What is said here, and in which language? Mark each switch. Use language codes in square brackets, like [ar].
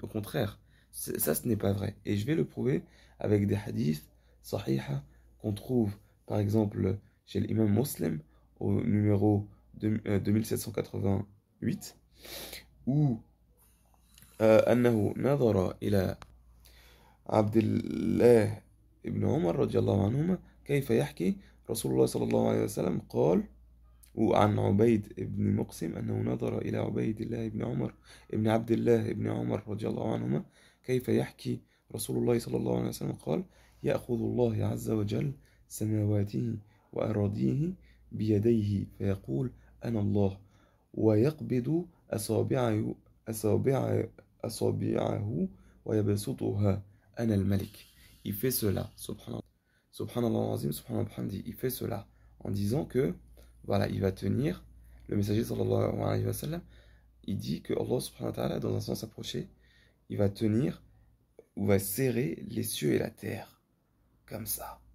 [fr] Au contraire, ça, ce n'est pas vrai. Et je vais le prouver avec des hadiths sahiha qu'on trouve, par exemple, chez l'imam Muslim, au numéro 2788, où [ar] أنه نظر إلى عبد الله ابن عمر رضي الله عنهما كيف يحكي رسول الله صلى الله عليه وسلم قال وعن عبيد بن مقسم أنه نظر إلى عبيد الله بن عمر ابن عبد الله بن عمر رضي الله عنهما كيف يحكي رسول الله صلى الله عليه وسلم قال يأخذ الله عز وجل سماواته وأراضيه بيديه فيقول أنا الله ويقبض أصابعه, أصابعه ويبسطها أنا الملك. [fr] Il fait cela, [ar] subhanallah azim, subhanallah bihamdi, [fr] il fait cela en disant que voilà, il va tenir, le messager sallallahu alayhi wa sallam, il dit que Allah subhanahu wa ta'ala, dans un sens approché, il va tenir ou va serrer les cieux et la terre, comme ça.